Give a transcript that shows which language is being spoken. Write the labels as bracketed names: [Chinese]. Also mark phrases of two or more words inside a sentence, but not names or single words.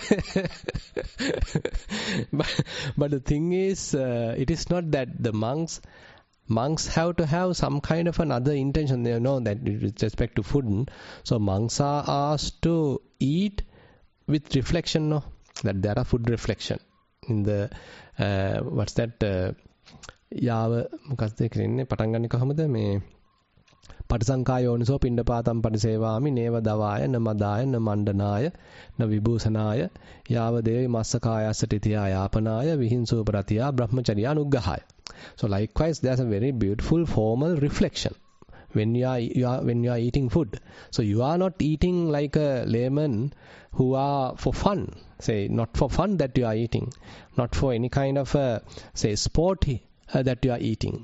[English] But the thing is, it is not that the monks have to have some kind of another intention. They know that with respect to food. So monks are asked to eat with reflection. No? That there are food reflection. In the what's that [Sinhala] යාව මොකක්ද කියන්නේ පටන් ගන්න කොහමද මේ [Pali] පටිසංකායෝනිසෝ පිණ්ඩපාතම් පරිසේවාමි නේව දවාය න මදාය න මණ්ඩනාය න විභූෂනාය යාව දේවි මස්සකායස්සටිතියා යාපනාය විහිංසූ ප්‍රතියා බ්‍රහ්මචර්යා අනුග්‍රහාය. [English] So likewise there's a very beautiful formal reflection when you are eating food. So you are not eating like a layman who are for fun. Say, not for fun that you are eating, not for any kind of say sport that you are eating.